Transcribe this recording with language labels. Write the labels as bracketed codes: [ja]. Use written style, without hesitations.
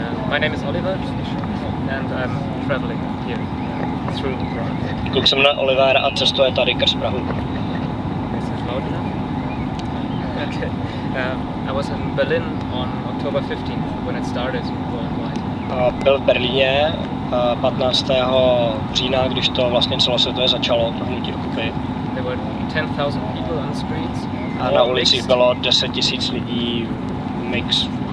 [en] My name is Oliver, and I'm traveling here through Prague. [cs] Kluk se jmenuje Oliver a cestuje tady krz Prahu. [en] Is it loud enough? Okay. I was in Berlin on October 15th when it started worldwide. [cs] Byl v Berlíně 15. října, když to vlastně celosvětově začalo, to hnutí dokupy. [en] There were 10,000 people on the streets. [cs] A na ulicích bylo 10 000 lidí, mix.